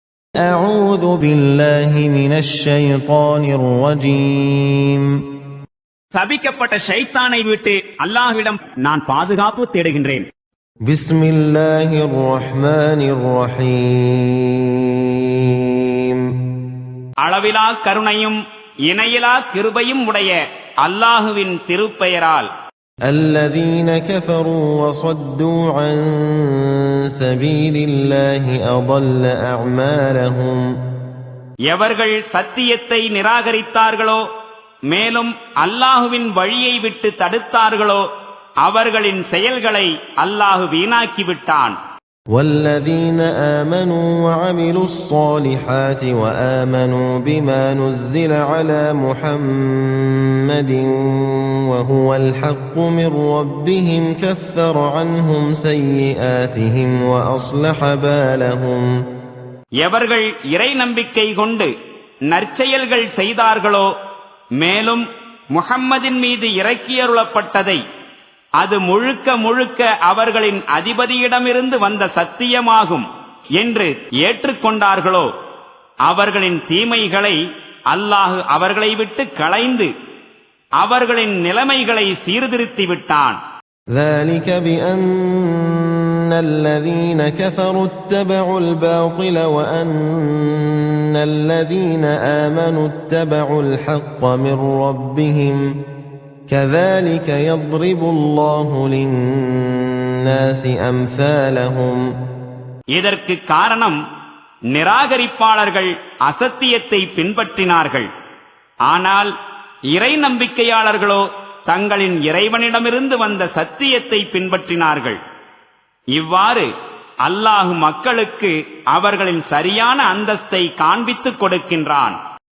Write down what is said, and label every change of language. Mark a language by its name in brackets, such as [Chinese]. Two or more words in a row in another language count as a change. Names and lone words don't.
[Arabic] أعوذ بالله من الشيطان الرجيم [Tamil] சபிக்கப்பட்ட ஷைத்தானை விட்டு அல்லாஹ்விடம் நான் பாதுகாப்பு தேடுகின்றேன். [Arabic] بسم الله الرحمن الرحيم [Tamil] அளவிலா கருணையும் இணையிலா கிருபையும் உடைய அல்லாஹுவின் திருப்பெயரால். [Arabic] الذين كفروا وصدوا عن سبيل الله أضل أعمالهم [Tamil] எவர்கள் சத்தியத்தை நிராகரித்தார்களோ மேலும் அல்லாஹுவின் வழியை விட்டு தடுத்தார்களோ அவர்களின் செயல்களை அல்லாஹு வீணாக்கி விட்டான். [Arabic] والذين آمنوا وعملوا الصالحات وآمنوا بما نزل على محمد وهو الحق من ربهم كفر عنهم سيئاتهم وأصلح بالهم [Tamil] எவர்கள் இறை நம்பிக்கை கொண்டு நற்செயல்கள் செய்தார்களோ மேலும் முஹம்மதின் மீது இறக்கியருளப்பட்டதை அது முழுக்க முழுக்க அவர்களின் அதிபதியிடமிருந்து வந்த சத்தியமாகும் என்று ஏற்றுக்கொண்டார்களோ அவர்களின் தீமைகளை அல்லாஹு அவர்களை விட்டு களைந்து அவர்களின் நிலைமைகளை சீர்திருத்தி விட்டான். [Arabic] ذلك بأن الذين كفروا اتبعوا الباطل وأن الذين آمنوا اتبعوا الحق من ربهم كذلك يضرب الله للناس أمثالهم [Tamil] இதற்கு காரணம் நிராகரிப்பாளர்கள் அசத்தியத்தை பின்பற்றினார்கள். ஆனால் இறை நம்பிக்கையாளர்களோ தங்களின் இறைவனிடமிருந்து வந்த சத்தியத்தை பின்பற்றினார்கள். இவ்வாறு அல்லாஹு மக்களுக்கு அவர்களின் சரியான அந்தஸ்தை காண்பித்துக் கொடுக்கின்றான்.